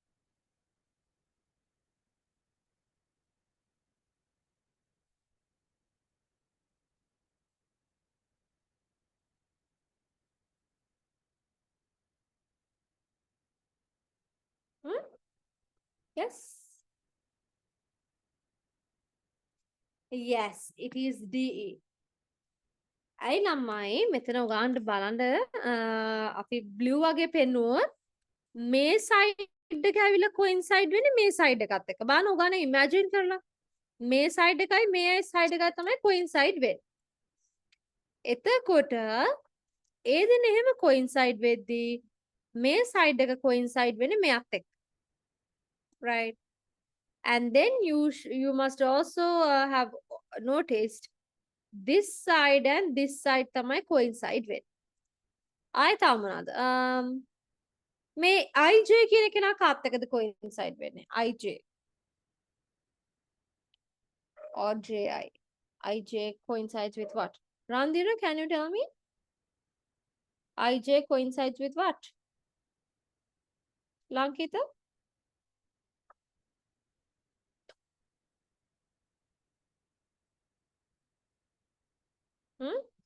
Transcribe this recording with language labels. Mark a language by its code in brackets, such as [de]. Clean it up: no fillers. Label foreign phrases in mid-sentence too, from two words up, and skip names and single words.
[en] Hmm? Yes. Yes, it is DE. [si] ඇයි ළමයි මෙතන උගාන්ට බලන්න අපි බ්ලූ වගේ පෙන්නුවොත් මේ සයිඩ් එක ඇවිල්ලා කොයින්සයිඩ් වෙන්නේ මේ සයිඩ් එකත් එක්ක. බලන්න උගාන ඉමැජින් කරලා. මේ සයිඩ් එකයි මේ සයිඩ් එකයි තමයි කොයින්සයිඩ් වෙන්නේ. එතකොට ඒ දෙන එහෙම කොයින්සයිඩ් වෙද්දී මේ සයිඩ් එක කොයින්සයිඩ් වෙන්නේ මෙයත් එක්ක. [en] Right. And then you must also have noticed this side and this side [si] තමයි coincide වෙන්නේ. ආයෙ තව මොනවාද? මේ IJ කියන කෙනා කාත් එක්කද coincide වෙන්නේ? [en] IJ or JI. IJ coincides with what? Randhira, can you tell me? IJ coincides with what? Lankita? Hmm?